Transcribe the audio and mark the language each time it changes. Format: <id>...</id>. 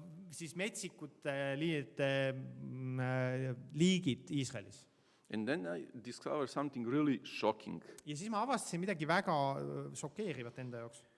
<et>siis metsikute liigid Iisraelis.</et> <en>And then I discovered something really shocking,</en> <et>Ja siis ma avastasin midagi väga šokeerivat enda jaoks.</et>